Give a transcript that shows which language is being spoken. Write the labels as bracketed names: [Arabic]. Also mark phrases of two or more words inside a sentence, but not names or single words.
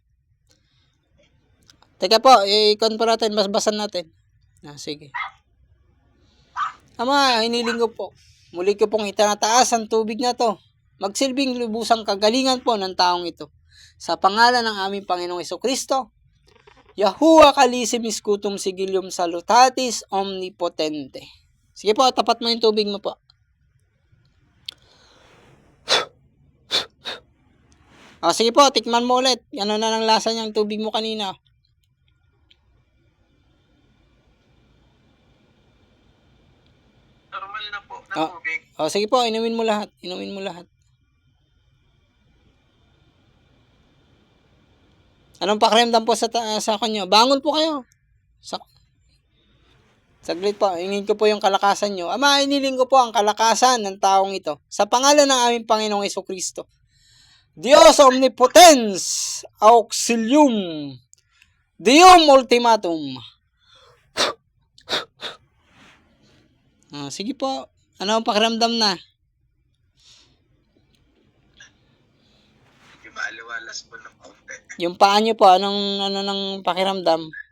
[Filipino] Teka po, i-con po natin, basbasan natin. Sige. Ama, hiniling ko po. Muli ko pong itinataas ang tubig na to. Magsilbing lubusang kagalingan po ng taong ito. Sa pangalan ng aming Panginoong Jesucristo, Yahuwah [Latin] kalisim iskutum sigilium salutatis omnipotente. [Filipino] Sige po, tapat mo yung tubig mo po. Sige po, tikman mo ulit. Ano na ng lasa niyang tubig mo kanina? Normal na po na tubig. Sige po, inumin mo lahat. Inumin mo lahat. Anong pakiramdam po sa kanyo? Bangon po kayo. Saglit po, hingin ko po yung kalakasan nyo. Ama, iniling ko po ang kalakasan ng taong ito. Sa pangalan ng aming Panginoong Jesucristo. [Latin] Dios omnipotens, auxilium, Deum ultimatum. [Filipino] Sige po, ano ang pakiramdam na? Maaliwalas po ng kaunti. Yung paa nyo po, anong pakiramdam?